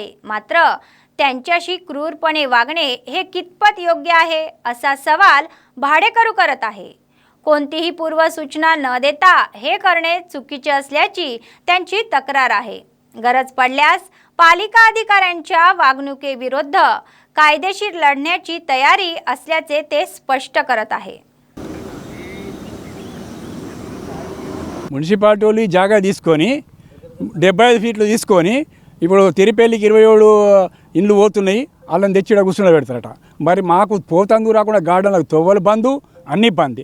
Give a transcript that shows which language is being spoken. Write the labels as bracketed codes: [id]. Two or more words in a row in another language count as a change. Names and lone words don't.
[mr] मात्र त्यांच्याशी क्रूरपणे वागणे हे कितपत योग्य आहे असा सवाल भाडेकरू करत आहे. कोणतीही पूर्व सूचना न देता हे करणे चुकीचे असल्याची त्यांची तक्रार आहे. गरज पडल्यास पालिका अधिकाऱ्यांच्या वागणुकीविरुद्ध कायदेशीर लढण्याची तयारी असल्याचे ते स्पष्ट करत आहे. [te] మున్సిపాలిటీ వాళ్ళు జాగా తీసుకొని 75 ఫీట్లు తీసుకొని ఇప్పుడు తిరుపల్లికి 27 ఇండ్లు పోతున్నాయి. వాళ్ళని తెచ్చి కూర్చుని పెడతారట. మరి మాకు పోతందుకు రాకుండా గార్డెన్లకు తొవ్వలు బంద్, అన్నీ బంద్.